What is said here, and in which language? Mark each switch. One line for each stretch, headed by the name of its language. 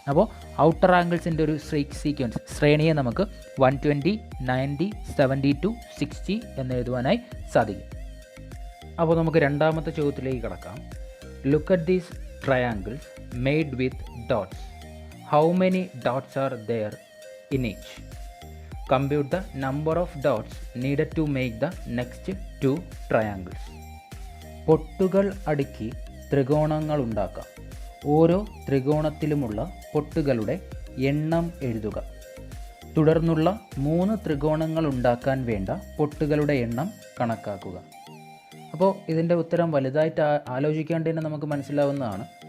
Malayalam: അപ്പോൾ ഔട്ടർ ആംഗിൾസിൻ്റെ ഒരു സീക്വൻസ് ശ്രേണിയെ നമുക്ക് 120, 90, 72, 60 എന്ന് എഴുതുവാനായി സാധിക്കും. അപ്പോൾ നമുക്ക് രണ്ടാമത്തെ ചോദ്യത്തിലേക്ക് കടക്കാം.
English: Look at these triangles made with dots. How many dots are there in each? Compute the number of dots needed to make the next 2 triangles.
Malayalam: പൊട്ടുകൾ അടുക്കി ത്രികോണങ്ങൾ ഉണ്ടാക്കാം. ഓരോ ത്രികോണത്തിലുമുള്ള പൊട്ടുകളുടെ എണ്ണം എഴുതുക. തുടർന്നുള്ള 3 ത്രികോണങ്ങൾ ഉണ്ടാക്കാൻ വേണ്ട പൊട്ടുകളുടെ എണ്ണം കണക്കാക്കുക. അപ്പോൾ ഇതിൻ്റെ ഉത്തരം വലുതായിട്ട് ആലോചിക്കാണ്ട് തന്നെ നമുക്ക് മനസ്സിലാവുന്നതാണ്.